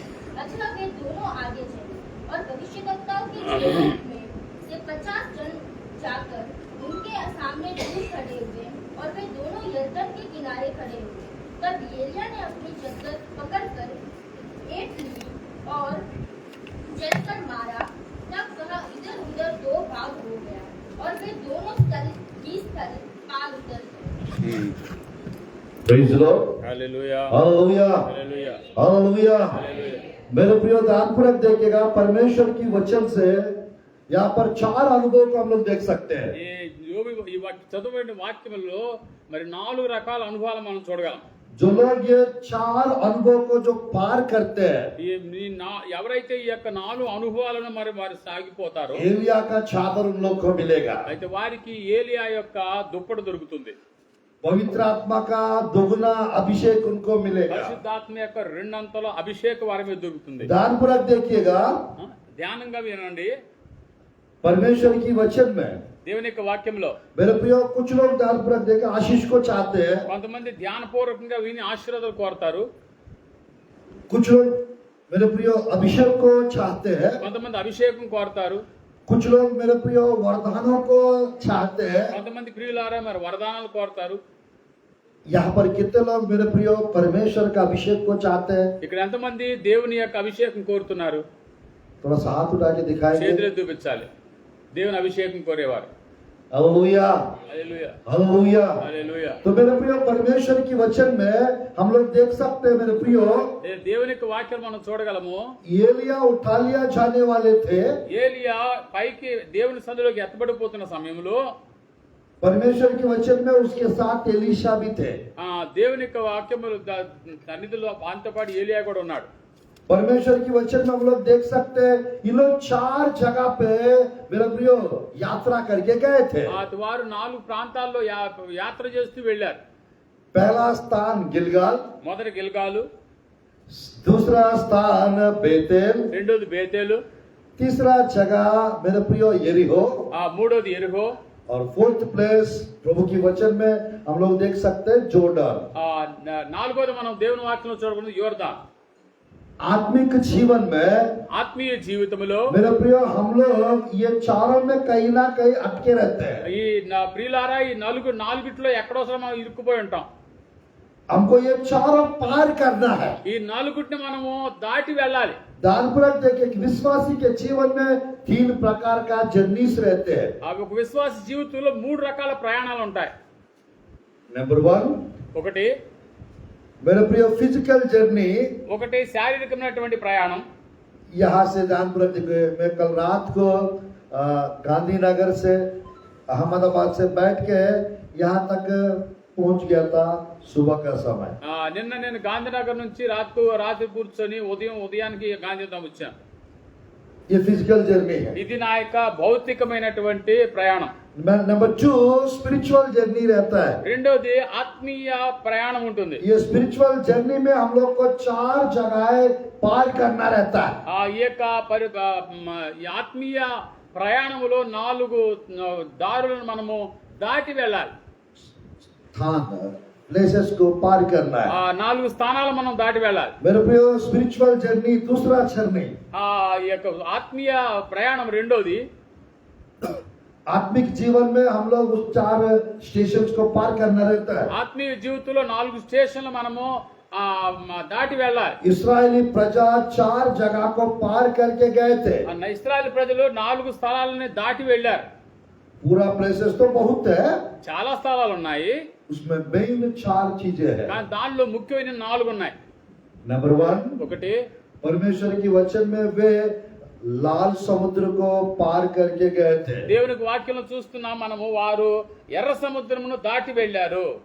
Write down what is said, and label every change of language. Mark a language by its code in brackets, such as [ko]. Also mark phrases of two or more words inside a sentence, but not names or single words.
[hi] अतः वे दोनों आगे चले और भविष्यद्वक्ताओं के चेलों में से 50 जन जाकर उनके सामने दूर खड़े हुए और वे दोनों यरदन के किनारे खड़े हुए। तब एलिया ने अपनी चद्दर पकड़कर ऐंठ ली और जलकर मारा, तब वह इधर उधर दो भाग हो गया और वे दोनों स्थल पार उतर गए। [en] Praise the Lord. [te] హల్లెలూయా. [hi] हालेलुया, [te] హల్లెలూయా. [hi] हालेलुया। [te] హల్లెలూయా. [hi] मेरे प्रियो, ध्यानपूर्वक देखिएगा, परमेश्वर की वचन से यहाँ पर 4 अनुभव को हम लोग देख सकते हैं। [te] చదువుబడిన వాక్యములో మరి 4 రకాల అనుభవాలు మనం చూడగలం. [hi] जो लोग ये 4 अनुभव को जो पार करते हैं, [te] ఎవరైతే ఈ యొక్క 4 అనుభవాలను మరి వారు సాగిపోతారో, [hi] एलिया का चादर उन लोग को मिलेगा। [te] అయితే వారికి ఏలియా యొక్క దుప్పటి దొరుకుతుంది. [hi] पवित्र आत्मा का दोगुना अभिषेक उनको मिलेगा। [te] పరిశుద్ధాత్మ యొక్క రెండంతల అభిషేకం వారి మీద దొరుకుతుంది. [hi] ध्यानपूर्वक देखिएगा, [te] ధ్యానంగా వినండి. [hi] परमेश्वर की वचन में [te] దేవుని యొక్క వాక్యంలో [hi] मेरे प्रियो, कुछ लोग ध्यानपूर्वक देखे आशीष को चाहते हैं, [te] కొంతమంది ధ్యానపూర్వకంగా విని ఆశీర్వాదాలు కోరుతారు. [hi] कुछ लोग मेरे प्रियो अभिषेक को चाहते हैं, [te] కొంతమంది అభిషేకం కోరుతారు. [hi] कुछ लोग मेरे प्रियो वरदानों को चाहते हैं। [te] కొంతమంది ప్రియులారా మరి వరదానాలు కోరుతారు. [hi] यहाँ पर कितने लोग मेरे प्रियो परमेश्वर का अभिषेक को चाहते हैं? [te] ఇక్కడ ఎంతమంది దేవుని యొక్క అభిషేకం కోరుతున్నారు? [hi] थोड़ा सा हाथ उठा के दिखाएंगे। [te] చేతులు చూపించాలి దేవుని అభిషేకం కోరేవారు। [hi] हालेलुया, [te] హల్లెలూయా, [hi] हालेलुया। [te] హల్లెలూయా। [hi] तो मेरे प्रियो परमेश्वर की वचन में हम लोग देख सकते हैं मेरे प्रियो, [te] దేవుని యొక్క వాక్యం మనం చూడగలము। [hi] एलिया उठा लिया जाने वाले थे। [te] ఏలియా పైకి దేవుని సన్నిధిలోకి ఎత్తబడిపోతున్న సమయంలో [hi] परमेश्वर के वचन में उसके साथ एलीशा भी थे। [te] దేవుని యొక్క వాక్యములు సన్నిధిలో ఆయనతో పాటు ఏలియా కూడా ఉన్నాడు। [hi] परमेश्वर की वचन में हम लोग देख सकते हैं ये लोग 4 जगह पे मेरे प्रियो यात्रा करके गए थे। [te] వారు 4 ప్రాంతాల్లో యాత్ర చేస్తూ వెళ్ళారు। [hi] पहला स्थान गिलगाल, [te] మొదటి గిల్గాలు, [hi] दूसरा स्थान बेतेल, [te] రెండోది బేతేలు, [hi] तीसरा जगह मेरे प्रियो यरीहो, [te] మూడోది ఎరిహో, [hi] और [en] fourth place [hi] प्रभु की वचन में हम लोग देख सकते हैं जोर्डन। [te] నాలుగోది మనం దేవుని వాక్యంలో చూడకూడదు యోర్దాన్। [hi] आत्मिक जीवन में [te] ఆత్మీయ జీవితంలో [hi] मेरे प्रियो हम लोग ये चारों में कहीं ना कहीं अटके रहते हैं। [te] ఈ ప్రియులారా ఈ నాలుగిట్లో ఎక్కడోసారి మనం ఇరుక్కుపోయి ఉంటాం। [hi] हमको ये चारों पार करना है। [te] ఈ నాలుగుటిని మనము దాటి వెళ్ళాలి। [hi] दानपुरक देखिए कि विश्वासी के जीवन में 3 प्रकार का जर्नीस रहते हैं। [te] అవి ఒక విశ్వాస జీవితంలో 3 రకాల ప్రయాణాలు ఉంటాయి। [hi] नंबर 1 [te] ఒకటి [hi] मेरे प्रिय [en] physical journey. [te] శారీరకమైనటువంటి ప్రయాణం। [hi] यहाँ से दानपुरक मैं कल रात को गांधीनगर से अहमदाबाद से बैठ के यहाँ तक पहुंच गया था सुबह का समय। [te] నిన్న నేను గాంధీనగర్ నుంచి రాత్రి కూర్చొని ఉదయానికి గాంధీనగర్ వచ్చాను। [hi] ये [en] physical journey [hi] है। [te] ఇది నా యొక్క భౌతికమైనటువంటి ప్రయాణం। [hi] नंबर 2 [en] spiritual journey [hi] रहता है। [te] రెండోది ఆత్మీయ ప్రయాణం ఉంటుంది। [hi] ये [en] spiritual journey [hi] में हम लोग को 4 जगह पार करना रहता है। [te] ఈ యొక్క ఈ ఆత్మీయ ప్రయాణంలో 4 దారులను మనము దాటి వెళ్ళాలి। [hi] स्थान प्लेसेस को पार करना है। [te] 4 స్థానాలు మనం దాటి వెళ్ళాలి। [hi] मेरे प्रियो [en] spiritual journey [hi] दूसरा जर्नी। [te] ఈ యొక్క ఆత్మీయ ప్రయాణం రెండోది। [hi] आत्मिक जीवन में हम लोग उस 4 स्टेशंस को पार करना रहता है। [te] ఆత్మీయ జీవితంలో 4 స్టేషన్లు మనము దాటి వెళ్ళాలి। [hi] इस्राएली प्रजा 4 जगह को पार करके गए थे। [te] ఇశ్రాయేలు ప్రజలు 4 స్థలాలని దాటి వెళ్ళారు। [hi] पूरा प्लेसेस तो बहुत है, [te] చాలా స్థలాలు ఉన్నాయి, [hi] उसमें मेन 4 चीजें हैं। [te] కానీ దానిలో ముఖ్యమైన 4 ఉన్నాయి। [hi] नंबर 1 [te] ఒకటి [hi] परमेश्वर की वचन में वे लाल समुद्र को पार करके गए थे। [te] దేవునికి వాక్యంలో చూస్తున్నాం మనము వారు ఎర్ర సముద్రమును దాటి వెళ్ళారు।